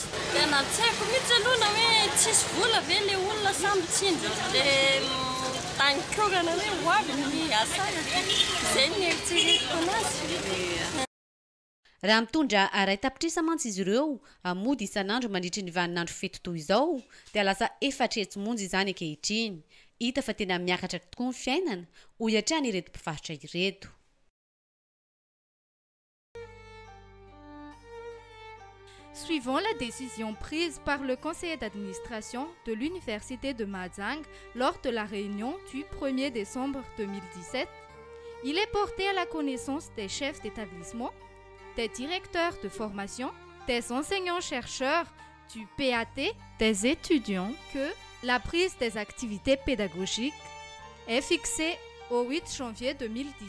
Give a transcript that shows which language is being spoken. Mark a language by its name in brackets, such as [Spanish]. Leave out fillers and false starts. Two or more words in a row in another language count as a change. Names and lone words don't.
[Malagasy] Tena tsy haiko mihitsy aloha na hoe tsisy vola ve le olona samby tsinjo le tany korana hoe ho avy ny asara izay ny eritreretiko anazy. Raha mitondra ray tapitrisa mantsy izy ireo mody isan'andro mandritra ny vaninandro fety toy izao dia lasa efatretsy monjy izany ankehitriny. Hita fa tena miakatra tokoa ny fiainana ho iatrany ireto mpivarotra ireto. [French] Suivant la décision prise par le conseil d'administration de l'université de Mahajanga lors de la réunion du 1er décembre 2017, il est porté à la connaissance des chefs d'établissement, des directeurs de formation, des enseignants-chercheurs, du PAT, des étudiants, que la prise des activités pédagogiques est fixée au 8 janvier 2018.